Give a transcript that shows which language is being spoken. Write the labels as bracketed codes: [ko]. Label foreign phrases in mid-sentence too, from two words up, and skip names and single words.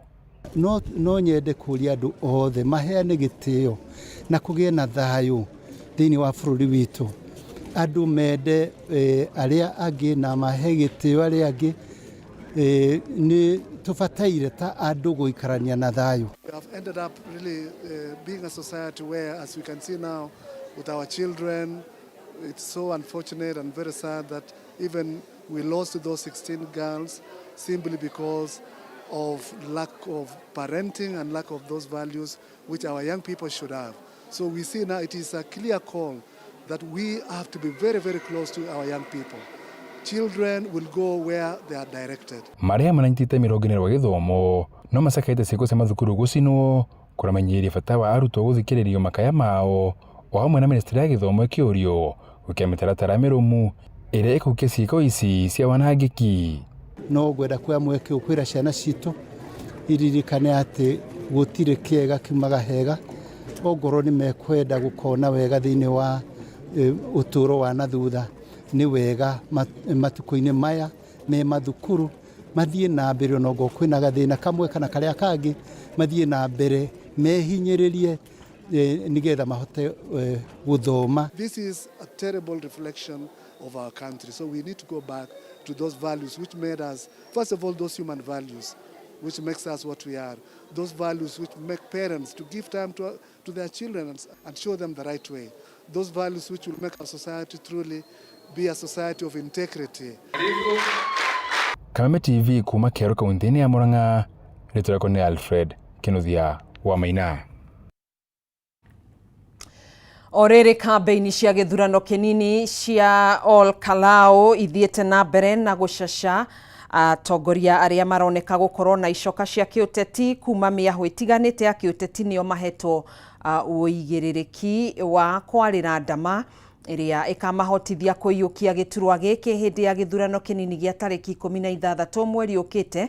[ki] No nyende kuria andu othe maheane gitio na kugie na thayo thiini wa bururi witu. Andu mende aria angi na mahe gitio aria angi ni tubataire ta andu guikarania na thayo. [en] We have ended up really being a society where, as we can see now with our children, it's so unfortunate and very sad that even we lost those 16 girls simply because of lack of parenting and lack of those values which our young people should have. So we see now it is a clear call that we have to be very, very close to our young people. Children will go where they are directed. [ki] Maria mananyitite mirongine wa githomo no macakaite ciiko cia mathukuru gucinwo kuramenyeria bata wa arutwo guthikiririo makaya mao o hamwe na ministry ya githomo ikiurio gukia mitaratara mirumu iria ikuhukia ciiko ici cia wanangiki. No gwenda kwa mweke ukwira ciana citu iririkane ati gutire kiega kimaga hega ogoro ni mekwenda gukona wega thiini wa uturo wa nathutha ni wega matuko-ini maya me mathukuru mathie na mbere no go kwina gathina kamwe kana karia kangi mathie na mbere mehinyiririe nigetha mahote guthoma. [en] This is a terrible reflection of our country, so we need to go back to those values which made us, first of all, those human values which makes us what we are, those values which make parents to give time to their children and show them the right way, those values which will make our society truly be a society of integrity. [ki] Kameme TV kuma Kero kaunti-ini ya Murang'a, rĩtwa ni Alfred Kinuthia wa Maina. Orere kambeini cia githurano kinini cia Ol Kalou ithiete na mbere na gucasha atongoria aria maroneka gukorwo na icoka cia kiuteti kuma miaho itiganite ya kiuteti nio mahetwo uigiririki wa kwarira ndama iria ikamahotithia kuiyukia giturwa giki hindi ya githurano kinini gia tariki 16 mweri ukite.